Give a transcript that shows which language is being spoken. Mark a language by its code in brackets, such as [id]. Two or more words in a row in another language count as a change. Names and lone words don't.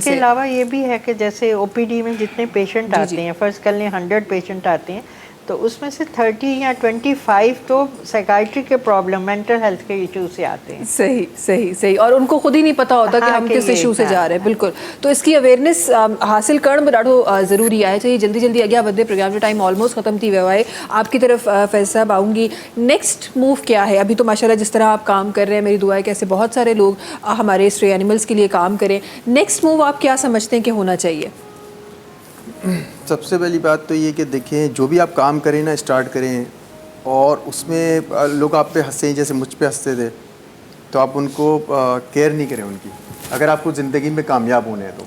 [ur] اس کے علاوہ یہ بھی ہے کہ جیسے OPD میں جتنے پیشنٹ آتے ہیں، فرض کر لیں 100 پیشنٹ آتے ہیں، تو اس میں سے 30 یا 25 تو سائیکائٹری کے پرابلم, [en] mental health [ur] کے ایشو سے آتے ہیں. صحیح صحیح صحیح. اور ان کو خود ہی نہیں پتا ہوتا کہ ہم کس ایشو سے جا رہے ہیں. [sd] बिल्कुल। तो इसकी अवेयरनेस हासिल करण ॾाढो ज़रूरी आहे। चाहिए जल्दी जल्दी अॻियां वधे, प्रोग्राम जो [en] time almost [sd] ख़त्म थी वियो आहे। [ur] آپ کی طرف فیض صاحب آؤں گی, [en] next move [ur] کیا ہے? ابھی تو ماشاءاللہ جس طرح آپ کام کر رہے ہیں، میری دعا ہے کہ ایسے بہت سارے لوگ ہمارے [en] stray animals [ur] کے لیے کام کریں. [en] next move [ur] آپ کیا سمجھتے ہیں کہ ہونا چاہیے? سب سے پہلی بات تو یہ کہ دیکھیں، جو بھی آپ کام کریں نا، سٹارٹ کریں اور اس میں لوگ آپ پہ ہنسے، جیسے مجھ پہ ہنستے تھے، تو آپ ان کو کیئر نہیں کریں ان کی، اگر آپ کو زندگی میں کامیاب ہونے ہیں تو.